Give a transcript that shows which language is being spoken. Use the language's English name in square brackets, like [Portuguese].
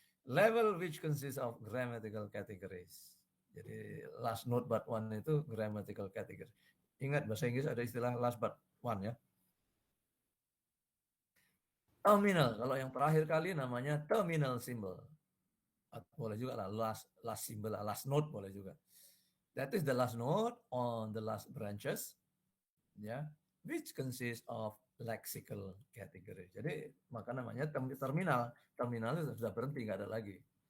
[English] Level which consists of grammatical categories. Jadi last note but one itu grammatical category. [Indonesian] Ingat bahasa Inggris ada istilah last but one ya. Terminal, kalau yang terakhir kali namanya terminal symbol. Boleh juga lah last symbol, last note boleh juga. [English] That is the last note on the last branches, ya, which consists of lexical category. [Indonesian] Jadi maka namanya terminal. Terminal itu sudah berhenti, nggak ada lagi.